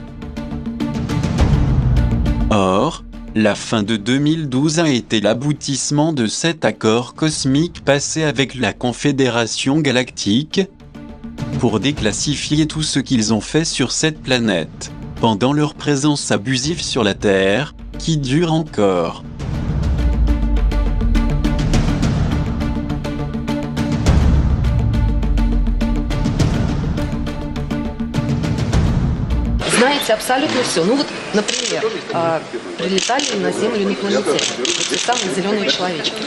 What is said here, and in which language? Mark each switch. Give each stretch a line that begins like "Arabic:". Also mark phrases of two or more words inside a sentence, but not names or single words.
French: Or, la fin de 2012 a été l'aboutissement de cet accord cosmique passé avec la Confédération Galactique pour déclassifier tout ce qu'ils ont fait sur cette planète, pendant leur présence abusive sur la Terre, qui dure encore.
Russian: Знаете абсолютно все. Ну вот, например, прилетали на Землю инопланетяне, те самые зеленые человечки.